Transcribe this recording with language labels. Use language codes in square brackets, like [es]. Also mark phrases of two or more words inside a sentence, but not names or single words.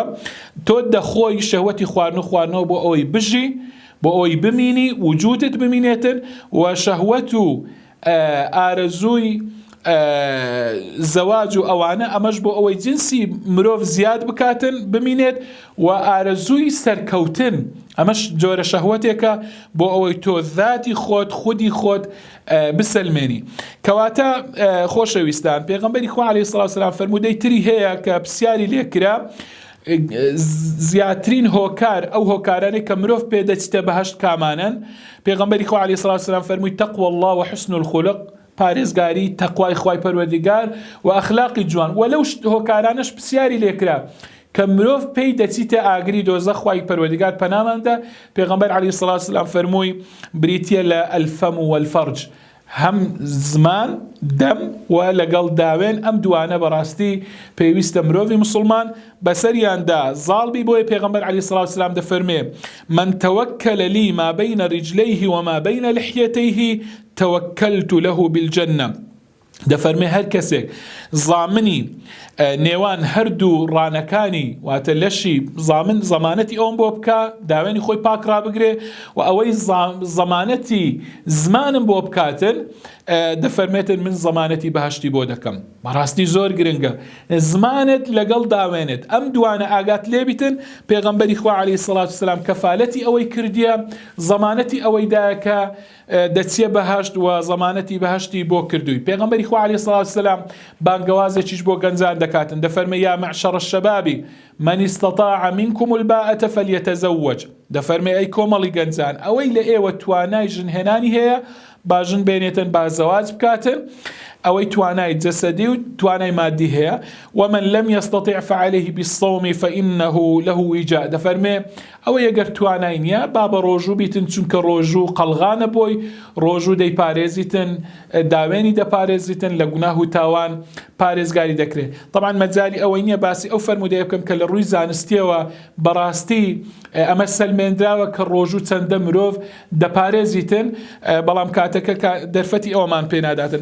[ckb] تۆ دەخۆی شەهوەتی خواردنەوە بۆ ئەوەی بژی، بۆ ئەوەی بمینی، وجودت بمینێتن، و شەهوەت و ئارەزووی زەواج و ئەوانە ئەمەش بۆ ئەوەی جنسی مرۆڤ زیاد بکاتن بمینێت، و ئارەزووی سەرکەوتن ئەمەش جۆرە شەهوەتێکە بۆ ئەوەی تۆ ذاتی خۆت خودی خۆت بسەلمێنی. کەواتە خۆشەویستان، پێغەمبەری خوا عەلەیهی سڵاو وسەلام فەرموودەی تری هەیە کە پرسیاری لێکرا، زیاترین هۆکار ئەو هۆکارانەی کە مرۆڤ پێدەچێتە بەهەشت کامانن. پێغەمبەری خوا عەلەیهی سڵاو وسەلام فەرمووی [ar] تەقوى الله وحسن الخلق، [ckb] پارێزگاری تەقوای خوای پەروەردگار و ئەخلاقی جوان. وەلەو هۆکارانەش پرسیاری لێکرا کە مرۆڤ پێی دەچیتە ئاگری دۆزەخ، خوای پەروەردگار پەناماندا. پێغەمبەر عەلەیهی سڵاو وسەلام فەرمووی بریتیە لە [ar] ئەلفەم وەلفەرج، [ckb] هەم زمان دەم و لەگەڵ داوێن، ئەم دوانە بەڕاستی پێویستە مرۆڤی مسلمان بەسەریاندا زاڵبی. بۆیە پێغەمبەر عەلەیهی سڵاو وسەلام دەفەرمێ [ar] من تەوەکەلە لی ما بەینە ریجلەیه وما بەینە لحیەتەیه توكلت له بالجنة. [ckb] دەفەرمێ هەر کەسێک زامنی نێوان هەردوو ڕانەکانی واتە لەشی زامن زەمانەتی ئەوم بۆ بکە، داوێنی خۆی پاک ڕابگرێ و ئەوەی زەمانەتی زمانم بۆ بکاتن، دەفەرمێتن من زەمانەتی بەهەشتی بۆ دەکەم. بەڕاستی زۆر گرنگە زمانت لەگەڵ داوێنێت، ئەم دوانە ئاگات لێبیتن. پێغەمبەری خوا عەلەیهی سڵاو وسەلام کەفالەتی ئەوەی کردیە، زەمانەتی ئەوەی دایە دەچیە بەهەشت و زەمانەتی بەهەشتی بۆ کردووی. پێغەمبەری خوا عەلەیهی سڵاو وسەلام بانگەوازێکیش بۆ گەنجان دەکاتن، دەفەرمێ [ar] یا معشەڕ الشەباب من استطاع منكم الباءة فليتزوج. [ckb] دەفەرمێ ئەی کۆمەڵی گەنجان، ئەوەی لە ئێوە توانای ژنهێنانی هەیە باژن بێنێتن با زەواج بکاتن، ئەوەی توانای جەسەدی و توانای مادی هەیە. [ar] ومن لم يستطع فعليه بالصوم فإنه له وجاء. [ckb] دەفەرمێ ئەوە ئەگەر توانای نییە با بە ڕۆژوو بیتن، چونکە ڕۆژوو قەڵغانە بۆی، ڕۆژوو دەیپارێزیتن، داوێنی دەپارێزیتن، لە گوناه و تاوان پارێزگاری دەکرێت. طبعا مەجای ئەوەی نییە باسی ئەو فەرمودەیە بکەم کە لە ڕووی زانستیەوە بەڕاستی ئەمە سەلمێنراوە کە ڕۆژوو چەندە مرۆڤ دەپارێزیتن، بەڵام کاتەکە دەرفەتی ئەومان پێناداتن.